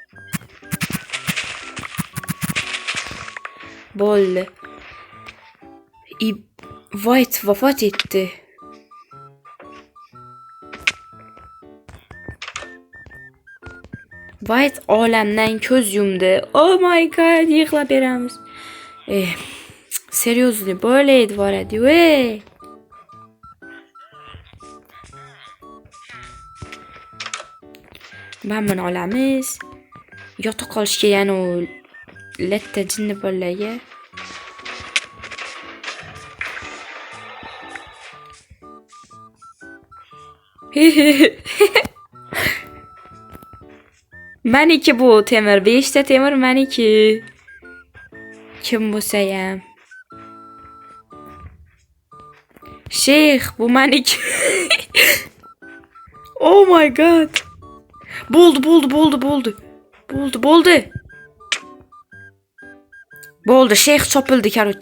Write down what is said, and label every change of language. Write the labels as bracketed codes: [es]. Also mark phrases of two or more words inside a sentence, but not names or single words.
[uz] Bo'ldi. White vafot etdi. White olamdan ko'z yumdi. [en] Oh my god, [uz] yig'lab beramiz. Seriously, bo'ladi boradi. Buni olamiz. Yotoq qolishga, ya'ni u latta jinni bolalarga. Meniki bu temir, 5 ta temir meniki. Kim bo'lsa ham. Shayx, bu meniki. Oh my god. Bo'ldi, shayx chopildi, короче.